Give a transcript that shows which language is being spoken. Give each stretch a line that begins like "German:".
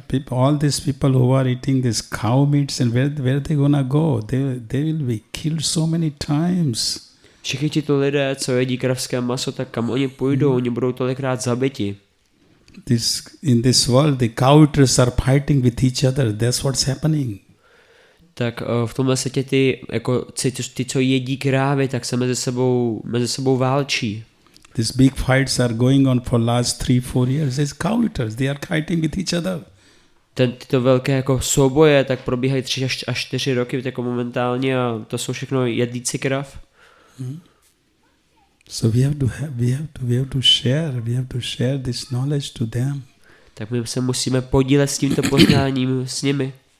English: All these people who are eating this cow meats and where they gonna go? They will be killed so many times.
Czech: Všichni tito lidé, co jedí kravské maso, tak kam oni půjdou? Oni budou tolikrát zabiti.
English: In this world, the cow eaters are fighting with each other. That's what's happening.
Czech: Tak v tomhle světě ty, co jedí krávy, tak se mezi sebou válčí.
English: These big fights are going on for last 3-4 years. These cow eaters, they are fighting with each other.
Czech: Tyto velké jako souboje tak probíhají 3 až 4 roky jako momentálně a to jsou všechno jedlíci krav.
English: So we have to share this knowledge to them.
Czech: Tak my se musíme podílet s tímto poznáním s nimi.